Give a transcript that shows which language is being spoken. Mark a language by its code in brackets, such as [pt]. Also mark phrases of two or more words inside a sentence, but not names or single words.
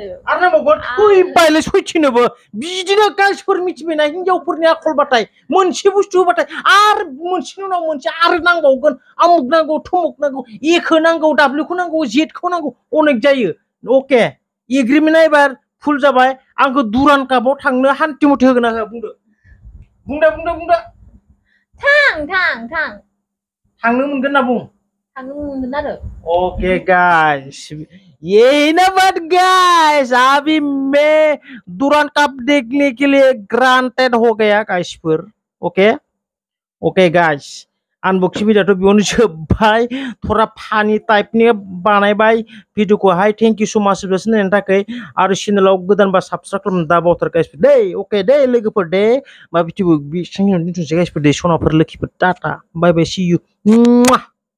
[brx] फैबायलै सयथिनोबो बिदिनो गाइसफोर मिथिबायना हिनजावफोरनि आखलबाथाय मोनसे बुस्थु होबाथाय आरो मोनसेनि उनाव मोनसे आरो नांबावगोन आमुक नांगौ थमुक नांगौ एखौ नांगौ डाब्लिउखौ नांगौ जेडखौ नांगौ अनेक जायो ओके एग्रिमेन्टआ एबार फुल जाबाय आंखौ दुरान कापआव थांनो हान्थि मथे होगोन ना होआ बुंदो थांनो मोनगोन ना बुं [en] okay guys [hi] यही ना बात गाइस अभी मैं दुरान कप देखने के लिए ग्रांटेड हो गया [brx] गाइसफोर [en] okay guys unboxing video [brx] तो बेयावनो जोब्बाय थोड़ा फानी टाइपनि बानायबाय भिडिअखौहाय [en] thank you so much [brx] नायनायनि थाखाय आरो चेनेलाव गोदानबा साबस्क्राइब खालामनो दाबावथार गाइसफोर दे ओके दे लोगोफोर दे मा भिडिअ बेखिनियावनो दोनथ'नोसै गाइसफोर दे सनाफोर लोखिफोर [en] tata bye bye see you